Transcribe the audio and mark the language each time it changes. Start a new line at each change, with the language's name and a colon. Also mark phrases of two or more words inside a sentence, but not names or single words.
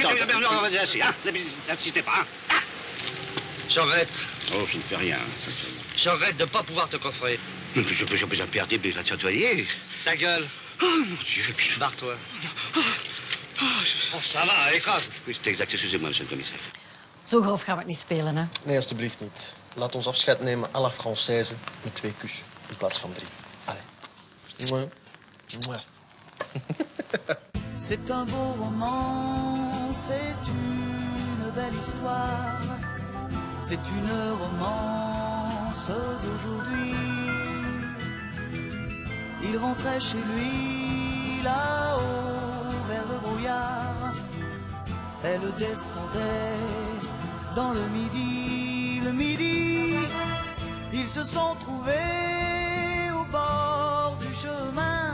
French: Non, c'est assez, hein? N'insistez pas, hein? Ah! Je regrette. Oh, je ne fais rien. Je regrette de ne pas pouvoir te coffrer. Mais je peux perdre des à tutoyer. Ta gueule. Oh, mon Dieu. Barre-toi. Oh, ça va, écrase. Oui, c'est exact. Excusez-moi, monsieur le commissaire.
Dutch: Zo grof gaan we het niet spelen, hè? Nee, alstublieft niet. Laat ons afscheid nemen
French: à la Française
Dutch: met 2 kussen in plaats van 3. Allee. Mouah. Mouah.
French: C'est un beau roman, c'est une belle histoire, c'est une romance d'aujourd'hui. Il rentrait chez lui là-haut vers le brouillard, elle descendait dans le midi, ils se sont trouvés au bord du chemin.